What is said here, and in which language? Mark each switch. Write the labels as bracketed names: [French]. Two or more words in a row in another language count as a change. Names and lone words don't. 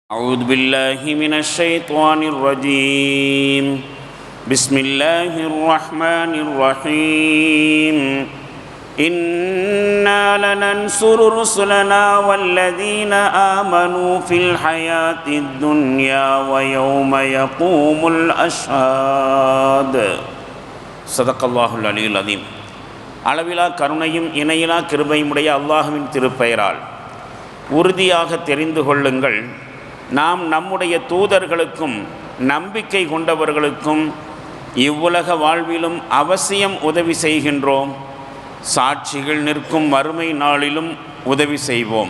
[Arabic] أعوذ بالله من الشيطان الرجيم بسم الله الرحمن الرحيم إنا لننصر رسلنا والذين آمنوا في الحياة الدنيا ويوم يقوم الأشهاد صدق الله العلي العظيم. [Tamil] அளவிலா கருணையும் இணையிலா கிருபையுடைய அல்லாஹ்வின் திருப்பெயரால் உறுதியாக தெரிந்து கொள்ளுங்கள், நாம் நம்முடைய தூதர்களுக்கும் நம்பிக்கை கொண்டவர்களுக்கும் இவ்வுலக வாழ்விலும் அவசியம் உதவி செய்கின்றோம், சாட்சிகள் நிற்கும் மறுமை நாளிலும் உதவி செய்வோம்.